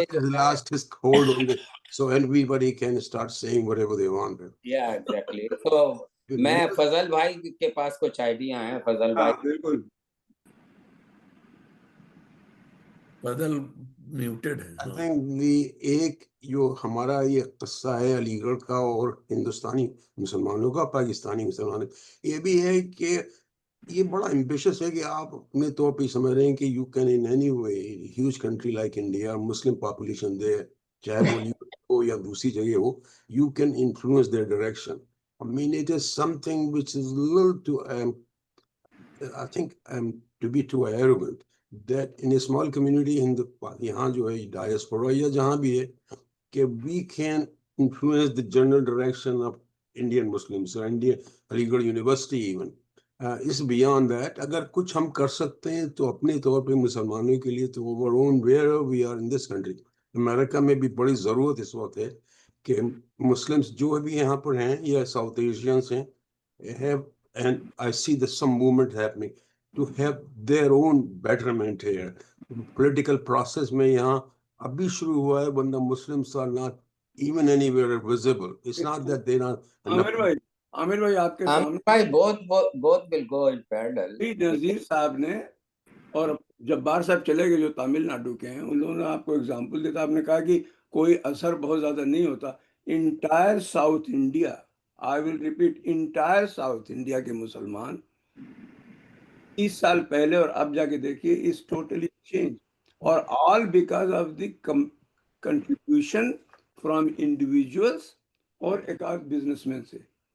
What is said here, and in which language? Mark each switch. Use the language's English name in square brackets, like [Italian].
[English] last is hold on the, so everybody can start saying whatever they want. Yeah, exactly. [Hindi] So मैं फजल भाई के पास कुछ idea है। फजल भाई बिल्कुल, बदल म्यूटेड है। [English] I think [Hindi] एक जो हमारा ये किस्सा है अलीगढ़ का और हिंदुस्तानी मुसलमानों का, पाकिस्तानी मुसलमानों, ये भी है कि ये बड़ा एम्बिशियस है कि आप अपने तौर पे समझ रहे हैं कि [English] you can in any way, huge country like India, [Hindi] Muslim population दे, चाहे वो हो या दूसरी जगह हो, [English] you can influence their direction. I mean, it is something which is a little too, I think, to be too arrogant, that in a small community in the [Hindi] यहाँ जो है [English] diaspora [Hindi] या जहाँ भी है, कि [English] we can influence the general direction of Indian Muslims, or Indian Aligarh University even. Is beyond that, [Hindi] अगर कुछ हम कर सकते हैं तो अपने तौर पे मुसलमानों के लिए, तो [English] our own wherever we are in this country, [Hindi] America में भी बड़ी ज़रूरत इस वक्त है कि मुस्लिम्स जो भी यहाँ पर हैं या साउथ एशियंस हैं [English] have, and I see the some movement happening to have their own betterment here. [Hindi] Political process में यहाँ अभी शुरू हुआ है, वरना [English] Muslims are not even anywhere visible. It's not that they not. [Hindi] Aamir भाई आपके सामने भाई both will go in parallel. नजीर साहब ने और जब्बार साहब चले गए जो तमिलनाडु के हैं, उन लोगों ने आपको एग्जाम्पल दिया। आपने कहा कि कोई असर बहुत ज्यादा नहीं होता। Entire south India, [English] I will repeat, [Hindi] entire south India के मुसलमान 30 साल पहले और अब जाके देखिए [English] is totally change, [Hindi] और [English] all because of the contribution from individuals [Hindi] और एक आध बिजनेसमैन से।